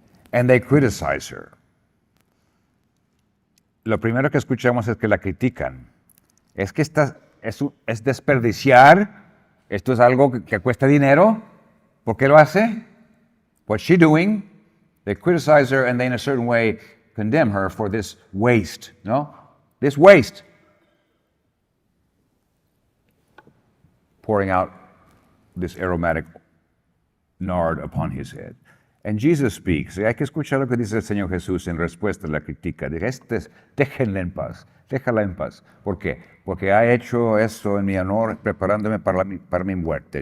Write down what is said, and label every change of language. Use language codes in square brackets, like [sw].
[en] And they criticize her. [es] Lo primero que escuchamos es que la critican. Es que es desperdiciar. Esto es algo que cuesta dinero. ¿Por qué lo hace? [en] What's she doing? They criticize her and they in a certain way condemn her for this waste, no? This waste. Pouring out this aromatic nard upon his head. And Jesus speaks. [es] Y hay que escuchar lo que dice el Señor Jesús en respuesta a la crítica. Dice, déjenla en paz, déjala en paz. ¿Por qué? Porque ha hecho esto en mi honor, preparándome para mi muerte.